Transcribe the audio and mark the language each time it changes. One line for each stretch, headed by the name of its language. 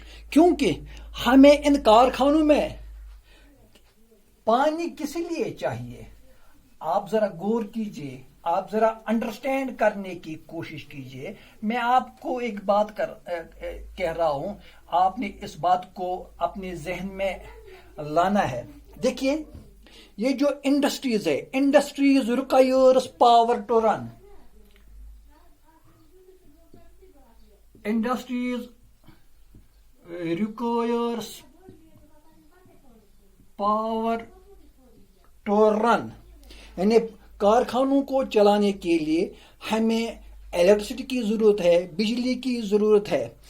Urdu: کیونکہ ہمیں ان کارخانوں میں پانی کس لیے چاہیے، آپ ذرا غور کیجئے، آپ ذرا انڈرسٹینڈ کرنے کی کوشش کیجئے. میں آپ کو ایک بات کہہ رہا ہوں، آپ نے اس بات کو اپنے ذہن میں لانا ہے. دیکھیے یہ جو انڈسٹریز ہے،
English: Industries requires power to run. Industries requires power to run.
Urdu: یعنی کارخانوں کو چلانے کے لیے ہمیں الیکٹریسٹی کی ضرورت ہے، بجلی کی ضرورت ہے.